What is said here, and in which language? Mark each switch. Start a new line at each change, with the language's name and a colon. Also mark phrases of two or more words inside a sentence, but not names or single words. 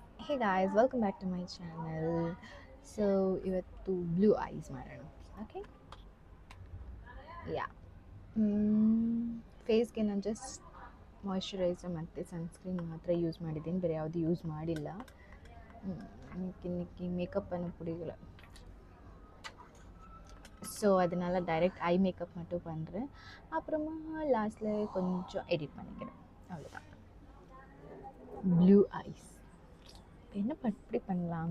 English: Hey guys, welcome back to my channel.
Kannada: So ಇವತ್ತು
English: blue eyes
Kannada: ಮಾಡೋಣ. ಓಕೆ, ಯಾ ಫೇಸ್ಗೆ ನಾನು ಜಸ್ಟ್ ಮಾಯ್ಶ್ಚರೈಸರ್ ಮತ್ತು ಸನ್ಸ್ಕ್ರೀನ್ ಮಾತ್ರ ಯೂಸ್ ಮಾಡಿದ್ದೀನಿ, ಬೇರೆ ಯಾವುದು ಯೂಸ್ ಮಾಡಿಲ್ಲ.
Tamil: இன்னைக்கு மேக்கப் பண்ண பிடிக்கல, ஸோ அதனால்
English: direct eye makeup
Tamil: மட்டும் பண்ணுறேன். அப்புறமா லாஸ்ட்டில் கொஞ்சம் எடிட் பண்ணிக்கிறேன், அவ்வளோதான்.
English: blue eyes
Tamil: என்ன இப்படி பண்ணலாம்?